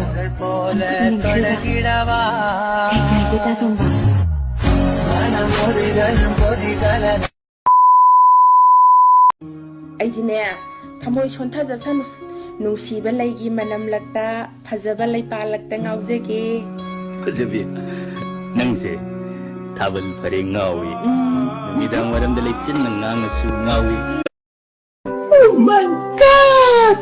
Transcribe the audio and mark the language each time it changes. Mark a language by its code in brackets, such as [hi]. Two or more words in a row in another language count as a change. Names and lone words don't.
[mni] Ang nungshiba. Kita tomba. Eidine, thamoi sonthajasanu. Nungshiba laigi manam lakta, phajaba lai palakta ngaujage. Fajabi. Nangse. Tabal pare ngawi. Midang waramda leichin nang nangasu ngawi. [en] Oh my God!